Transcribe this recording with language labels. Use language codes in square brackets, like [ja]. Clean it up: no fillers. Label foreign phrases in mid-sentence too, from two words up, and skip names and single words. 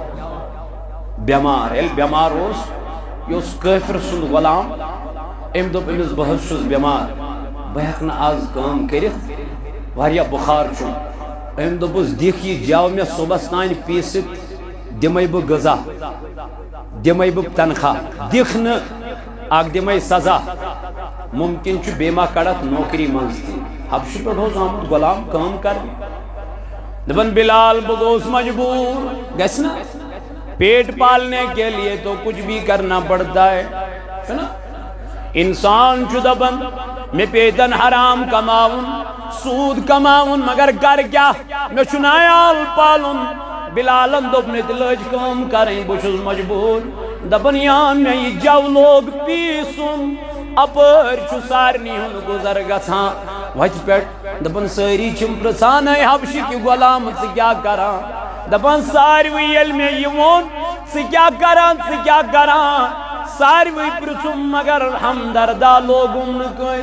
[ks] بٮ۪مار ییٚلہِ بٮ۪مار اوس یہِ اوس کٲفِر سُنٛد غلام أمۍ دوٚپ أمِس بہٕ حظ چھُس بٮ۪مار بہٕ ہٮ۪کہٕ نہٕ آز کٲم کٔرِتھ واریاہ بُخار چھُم أمۍ دوٚپُس دِکھ یہِ جاو مےٚ صُبحس تانۍ پیٖسِتھ دِمَے بہٕ غذا دِمَے بہٕ تنخواہ دِکھ نہٕ اکھ دِمَے سزا مُمکِن چھُ بیٚیہِ ما کڑتھ نوکری منٛز تہِ حبشہِ پٮ۪ٹھ اوس آمُت غلام کٲم کرنہِ دپن بلال بہٕ گوٚوُس مجبوٗر گژھِ نا [ur] پیٹ پالنے کے لیے تو کچھ بھی کرنا پڑتا ہے نا انسان [ks] چھُ دپان مےٚ پیتن حرام کماوُن سوٗد کماوُن مگر کر کیٛاہ مےٚ چھُ نا عیال پالُن بلالن دوٚپ مےٚ تہِ لٔج کٲم کرٕنۍ بہٕ چھُس مجبوٗر دپان یا مےٚ یہِ جو لوگ پیٖسُن اپٲرۍ چھُ سارنٕے ہُنٛد گُزر گژھان وتہِ پٮ۪ٹھ دپان سٲری چھِم پرژھان اے حبشِکہِ غلام ژٕ کیٛاہ کران دپان ساروٕے ییٚلہِ مےٚ یہِ ووٚن ژٕ کیٛاہ کران ژٕ کیٛاہ کران ساروٕے پرژھُم مگر ہمدردا لوگُم نہٕ